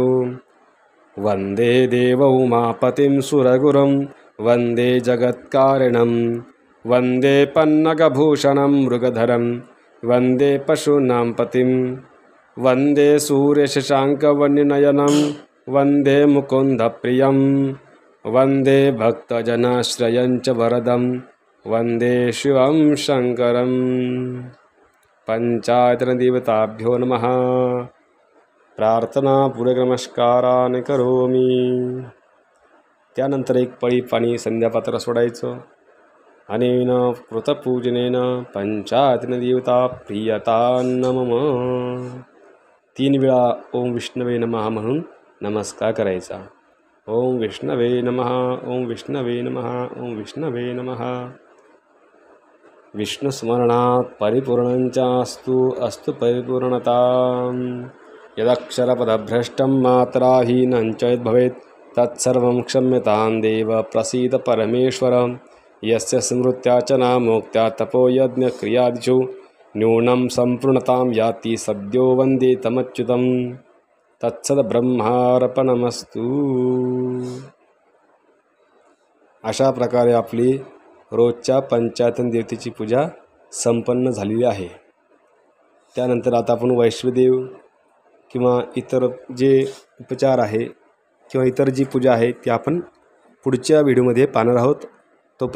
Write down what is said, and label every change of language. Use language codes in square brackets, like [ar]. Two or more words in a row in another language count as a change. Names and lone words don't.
[sa] वन्दे देव उमापतिं सुरगुरुं वन्दे जगत्कारिणं वन्दे पन्नगभूषणं मृगधरं वन्दे पशूनां पतिं वन्दे सूर्यशशाङ्कवन्यनयनं वन्दे मुकुन्दप्रियं वन्दे भक्तजनाश्रयं च वरदं वन्दे शिवं शङ्करं. पंचायतनदेवताभ्यो नमः. प्रार्थना पूर्वनमस्कारान् करोमि. [mr] त्यानंतर एक पळी पाणी संध्यापात्र सोडायचं. [sa] अनेन कृतपूजनेन पंचायतनदेवता प्रियतां मम. [mr] 3 वेळा [sa] ओम विष्णवे नमः [mr] म्हणून नमस्कार करायचा. [sa] ओम विष्णवे नमः, ओम विष्णवे नमः, ओम विष्णवे नमः. विष्णुस्मरणात् परिपूर्णञ्चास्तु अस्तु परिपूर्णतां. यदक्षरपदभ्रष्टं मात्राहीनं च यद्भवेत् तत्सर्वं क्षम्यतां देव प्रसीद परमेश्वर. यस्य स्मृत्या च नामोक्त्या तपो यज्ञक्रियादिषु न्यूनं संपूर्णतां याति सद्यो वन्दे तमच्युतं. तत्सद्ब्रह्मार्पणमस्तु. [mr] अशा प्रकारे आपली रोजच्या पंचायतन देवतेची पूजा संपन्न झालेली आहे. त्यानंतर आता आपण वैश्वदेव किंवा इतर जे उपचार आहे किंवा इतर जी पूजा आहे ती आपण पुढच्या व्हिडिओमध्ये पाहणार आहोत.